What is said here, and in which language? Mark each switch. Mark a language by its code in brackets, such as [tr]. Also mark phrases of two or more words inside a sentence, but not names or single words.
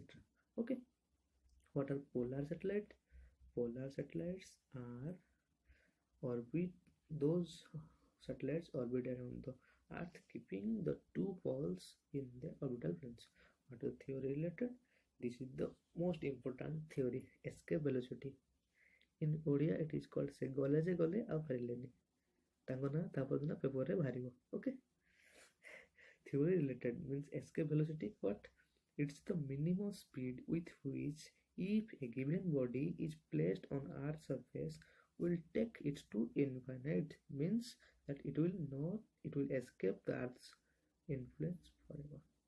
[en] Okay, what are polar satellites? Polar satellites are orbit, those satellites orbit around the earth, keeping the two poles in their orbital planes. What is theory related? This is the most important theory, escape velocity. In Odia it is called [or] ସେ ଗଲେ ଯେ ଗଲେ ଆଉ ପାରିଲେନି, ତାଙ୍କ ନା ତାପର ଦିନ ପେପରରେ ବାହାରିବ. [en] Okay, theory related means escape velocity. What? It's the minimum speed with which, if a given body is placed on Earth's surface, will take it to infinite, means that it will escape the Earth's influence forever.